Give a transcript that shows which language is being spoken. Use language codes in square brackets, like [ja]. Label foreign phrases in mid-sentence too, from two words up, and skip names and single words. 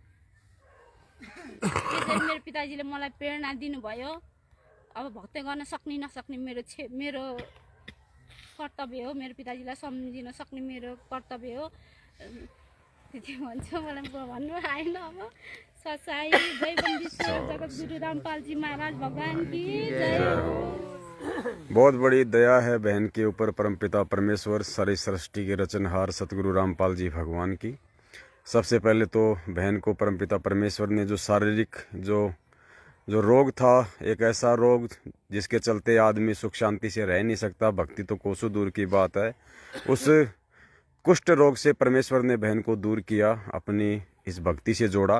[ne] त्यसरी मेरो पिताजीले मलाई प्रेरणा दिनुभयो। अब भक्ति गर्न सक्ने नसक्ने मेरो कर्तव्य हो, मेरो पिताजीलाई सम्झिन सक्ने मेरो कर्तव्य हो। त्यति भन्छु, मलाई भन्नु आएन। [hi] अब सच्चाइ जय बन्दीश्वर जगतगुरु रामपालजी महाराज भगवान की जय। बहुत बड़ी दया है बहन के ऊपर परमपिता परमेश्वर सारी सृष्टि के रचनहार सतगुरु रामपाल जी भगवान की। सबसे पहले तो बहन को परमपिता परमेश्वर ने जो शारीरिक जो रोग था, एक ऐसा रोग जिसके चलते आदमी सुख शांति से रह नहीं सकता, भक्ति तो कोसों दूर की बात है, उस कुष्ठ रोग से परमेश्वर ने बहन को दूर किया, अपनी इस भक्ति से जोड़ा।